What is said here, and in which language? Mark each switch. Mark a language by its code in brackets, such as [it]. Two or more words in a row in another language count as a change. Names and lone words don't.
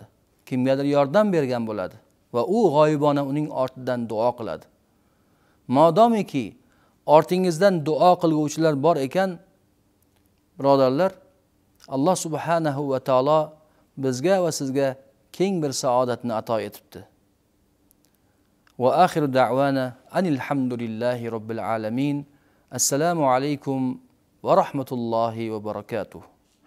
[uz] Kimgadir yordam bergan bo'ladi va u g'oyibona uning ortidan duo qiladi. Modomiki ortingizdan duo qilguvchilar bor ekan, birodarlar, Alloh [ar] سبحانه وتعالى [uz] bizga va sizga keng bir saodatni ato etibdi. [ar] وآخر دعوانا أن الحمد لله رب العالمين. السلام عليكم ورحمة الله وبركاته.